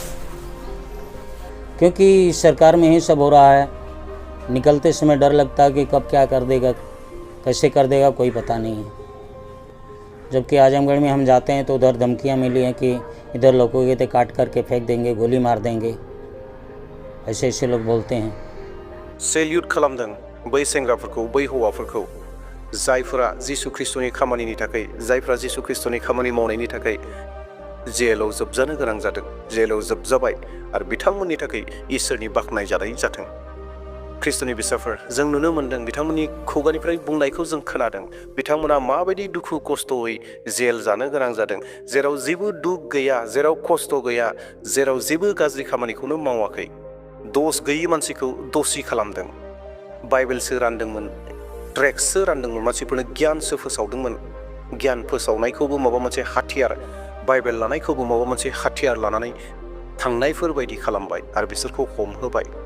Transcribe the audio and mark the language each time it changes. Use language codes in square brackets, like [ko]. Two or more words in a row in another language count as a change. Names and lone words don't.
[hi] क्योंकि सरकार में ही सब हो रहा है, निकलते समय डर लगता है कि कब क्या कर देगा, कैसे कर देगा, कोई पता नहीं है। जबकि आजमगढ़ में हम जाते हैं तो उधर धमकियां मिली हैं कि इधर लोगों के काट करके फेंक देंगे, गोली मार देंगे, ऐसे ऐसे लोग बोलते हैं। [brx] सेल्यूट खालामदों बै सेंग्राफोरखौ, बै हौवाफोरखौ जायफोरा जिसु ख्रिस्टनि खामानिनि थाखाय, जायफोरा जिसु ख्रिस्टनि खामानि मावनायनि थाखाय जेलाव जोबजानो गोनां जादों, जेलाव जोबजाबाय आरो बिथांमोननि थाखाय इसोरनि बाख्नाय जानाय जाथों। ख्रिस्टनि बिसाफोर, जों नुनो मोन्दों बिथांमोननि खुगानिफ्राय बुंनायखौ जों खोनादों, बिथांमोना माबायदि दुखु खस्थ'यै जेल जानो गोनां जादों, जेराव जेबो दुख गैया, जेराव खस्थ' गैया, जेराव जेबो गाज्रि खामानिखौनो मावाखै, दस गैयि मानसिखौ दसि खालामदों, बाइबेलसो रानदोंमोन, ट्रेक्टसो रानदोंमोन, मानसिफोरनो गियानसो फोसावदोंमोन, गियान फोसावनायखौबो माबा मोनसे हाथियार, बाइबेल लानायखौबो माबा मोनसे हाथियार लानानै थांनायफोर बायदि खालामबाय आरो बिसोरखौ हमहोबाय।